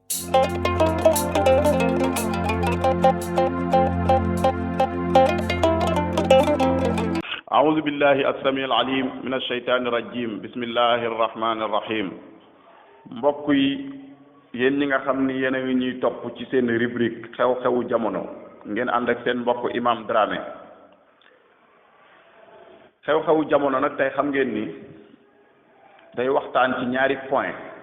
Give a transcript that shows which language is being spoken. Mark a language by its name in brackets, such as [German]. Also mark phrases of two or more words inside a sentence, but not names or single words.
[Arabic] أعوذ بالله السميع العليم من الشيطان الرجيم بسم الله الرحمن الرحيم [Wolof] mbokk yi yéen ñi nga xam ni yéen a ngi ñuy topp ci seen rubrique xew-xewu jamono ngeen ànd ak seen mbokk Imam Dramé xew-xewu jamono nag tey xam ngeen ni day waxtaan ci ñaari point